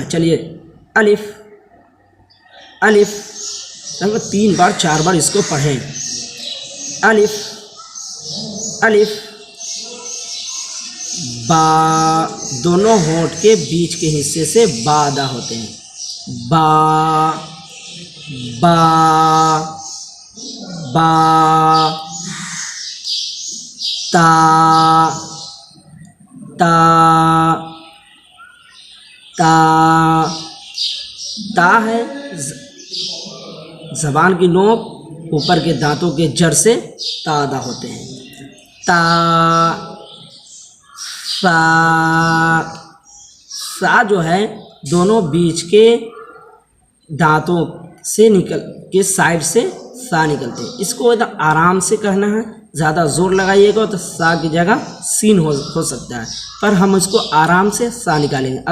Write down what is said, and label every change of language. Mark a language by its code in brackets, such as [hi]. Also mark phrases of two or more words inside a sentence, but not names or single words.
[ur] چلیے الف الف 3 بار 4 بار اس کو پڑھیں۔ الف الف با، دونوں ہونٹ کے بیچ کے حصے سے با ادا ہوتے ہیں۔ با با با تا تا تا تا ہے زبان کی نوک اوپر کے دانتوں کے جڑ سے تا ادا ہوتے ہیں۔ تا سا سا جو ہے دونوں بیچ کے دانتوں سے نکل کے سائڈ سے سا نکلتے ہیں، اس کو ایک دم آرام سے کہنا ہے، زیادہ زور لگائیے گا تو سا کی جگہ سین ہو سکتا ہے، پر ہم اس کو آرام سے سا نکالیں گے۔